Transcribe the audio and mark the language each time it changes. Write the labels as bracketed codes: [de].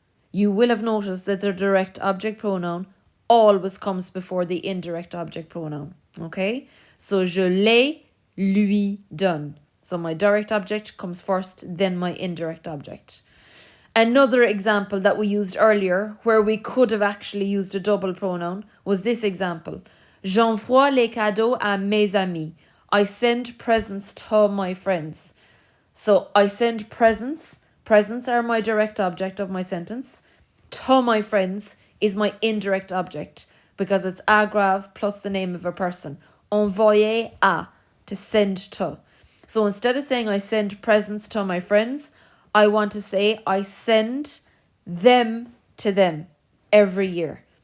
[en] You will have noticed that the direct object pronoun always comes before the indirect object pronoun. Okay? So, [fr] je l'ai lui donne. [en] So my direct object comes first, then my indirect object. Another example that we used earlier, where we could have actually used a double pronoun, was this example. [fr] J'envoie les cadeaux à mes amis. [en] I send presents to my friends. So I send presents. Presents are my direct object of my sentence. To my friends is my indirect object because it's aggrav plus the name of a person. Envoyer à, to send to. So instead of saying I send presents to my friends, I want to say I send them to them every year.